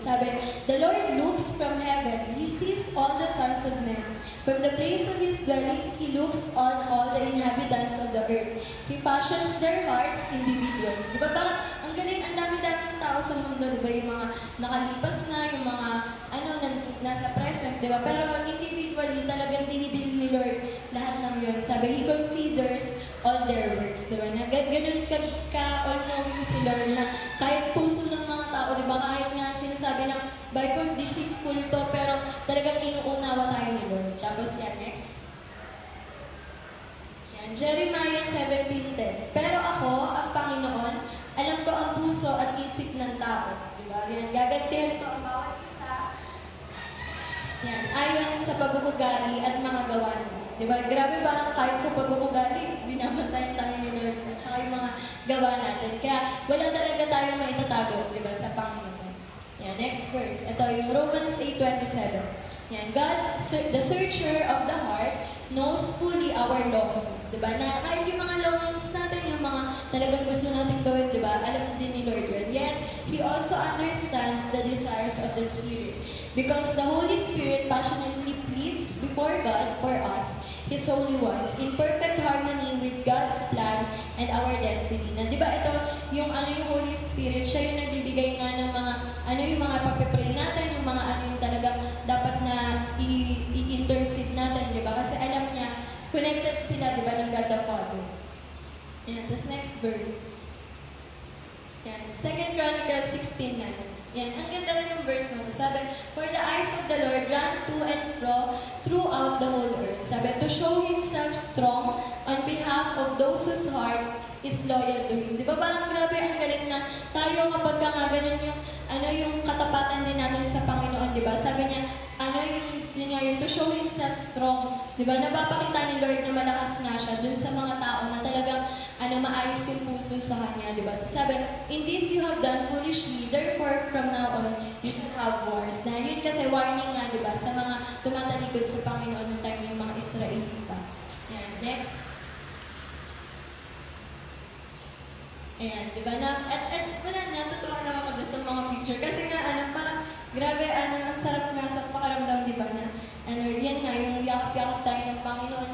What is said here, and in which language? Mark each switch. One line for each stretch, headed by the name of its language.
English: Sabi, the Lord looks from heaven. He sees all the sons of men. From the place of His dwelling, He looks on all the inhabitants of the earth. He fashions their hearts individually.
Filipino: Di ba parang, ang galing, ang dami-daming tao sa mundo, di ba? Yung mga nakalipas na, yung mga, nasa present, di ba? Pero individually, talagang dinidili ni Lord lahat ng yun. Sabi,
English: He considers all their works,
Filipino: di ba? Ganun ka-all-knowing si Lord na kahit puso ng mga tao, di ba? Kahit nga sinasabi ng Bible, deceitful to, pero talagang inuunawa tayo ni Lord. Tapos yan, next. Yan, Jeremiah 17:10. Pero ako, ang Panginoon, alam ko ang puso at isip ng tao. Di ba? Yan, gagantihan ko ang bawat isa. Yan, ayon sa pag-uugali at mga gawa niya. Di ba? Grabe ba kahit sa pag-uugali, binabantayan tayo ni Lord at saka yung mga gawa natin. Kaya wala talaga tayong maitatago, di ba, sa Panginoon. Yan, next verse. Ito yung Romans 8:27.
English: Yan, God, the searcher of the heart, knows fully our longings.
Filipino: Diba? Na kahit yung mga longings natin, yung mga talagang gusto natin gawin, diba? Alam din ni Lord yun.
English: Yet, He also understands the desires of the Spirit. Because the Holy Spirit passionately pleads before God for us, His holy ones, in perfect harmony with God's plan and our destiny.
Filipino: Na, di ba ito, yung Holy Spirit, siya yung nagbibigay nga ng mga, yung mga pagpipray natin, yung mga yung talagang dapat na i-intercede natin, di ba? Kasi alam niya, connected sila, di ba, ng God the Father.
English: Yan, this next verse. Yan, 2 Chronicles 16:9.
Filipino: Yan, ang ganda rin ng verse na ito.
English: Sabi, for the eyes of the Lord run to and fro throughout the whole earth.
Filipino: Sabi,
English: to show Himself strong on behalf of those whose heart is loyal to Him.
Filipino: Di ba parang grabe ang galing na tayo kapag nga ganun yung katapatan din natin sa Panginoon, di ba? Sabi niya, yung
English: to show Himself strong.
Filipino: Di ba? Napapakita ni Lord na malakas nga siya dun sa mga tao na talagang maayos yung puso sa Kanya, di ba?
English: Sabi, in this you have done foolishly, therefore from now on, you should have wars.
Filipino: Na yun kasi warning nga, di ba? Sa mga tumatalikod sa Panginoon ng time yung mga Israelita. Yan, next. Ayan, di ba? Wala, natutuwa lang ako sa mga picture. Kasi nga, parang, grabe, ang sarap nga sa pakaramdam, di ba, na, yan nga, yung yakap-yakap tayo ng Panginoon.